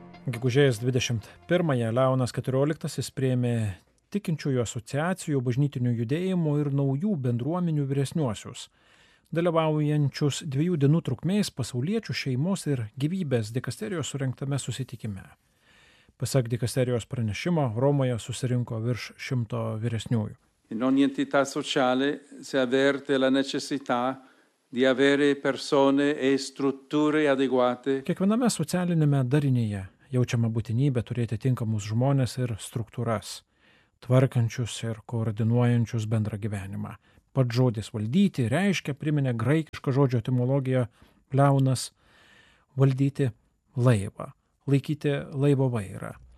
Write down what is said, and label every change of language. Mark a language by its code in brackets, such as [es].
[lt] Gegužės 21-ąją Leonas 14-asis priėmė tikinčiųjų asociacijų, bažnytinių judėjimų ir naujų bendruomenių vyresniuosius, dalyvaujančius 2 dienų trukmės pasauliečių šeimos ir gyvybės dikasterijos surengtame susitikime. Pasak dikasterijos pranešimo, Romoje susirinko virš 100 vyresniųjų. [it] In ogni entità sociale si avverte la necessità di avere persone e strutture adeguate. [lt] Kiekviename socialinėme darinyje jaučiama būtinybė turėti tinkamus žmones ir struktūras, tvarkančius ir koordinuojančius bendrą gyvenimą. Pats žodis valdyti reiškia, priminė graikišką žodžio etimologiją Leonas, valdyti laivą, laikyti laivo vairą.